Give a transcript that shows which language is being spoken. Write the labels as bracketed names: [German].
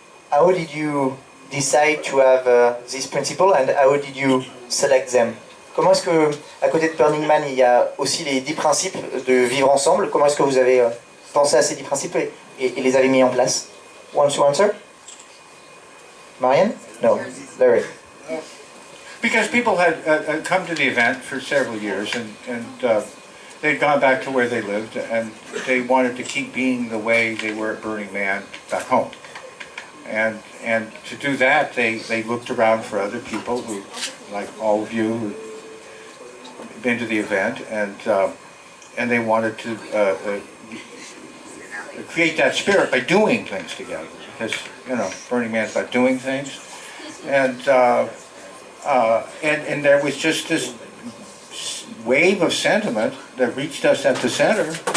[English] How did you decide to have this principle, and how did you select them? [French] Comment est-ce que, à côté de Burning Man, il y a aussi les 10 principes de vivre ensemble? Comment est-ce que vous avez pensé à ces 10 principes et les avez mis en place? [English] Want to answer? Marianne? No. Larry. Because people had come to the event for several years, and they'd gone back to where they lived, and they wanted to keep being the way they were at Burning Man back home. And to do that, they looked around for other people who, like all of you, who'd been to the event, and they wanted to create that spirit by doing things together, because Burning Man's about doing things, and there was just this wave of sentiment that reached us at the center.